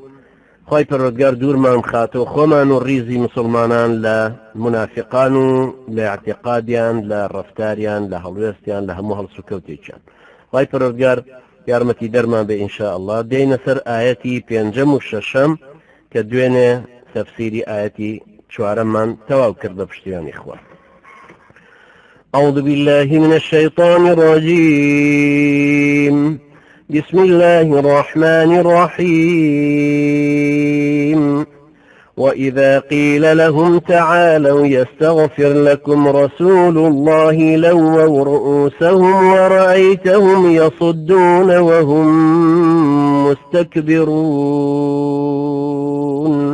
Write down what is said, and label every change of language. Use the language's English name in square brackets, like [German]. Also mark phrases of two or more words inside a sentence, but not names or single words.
[Central Kurdish] خی پەروەردگار دوورمان خاتەوە خۆمان و ڕیزی مسلمانان لە منافقان و لە اعتقادیان لە ڕەفتاریان لە هەڵوێستیان لە هەموو هەڵسوکەوتێکیان. خی پەروەردگار یارمەتی دەرمان بێ [Arabic] ئینشاء الله. [Central Kurdish] دێینە سەر ئاەتی 5 و 6 کە دوێنێ تەفسیری ئاەتی چوارەمان تەواو کرد بە پشتیوانی خوا. [Arabic] أعوذ بالله من الشيطان الرجيم. بسم الله الرحمن الرحيم. وإذا قيل لهم تعالوا يستغفر لكم رسول الله لووا رؤوسهم ورأيتهم يصدون وهم مستكبرون.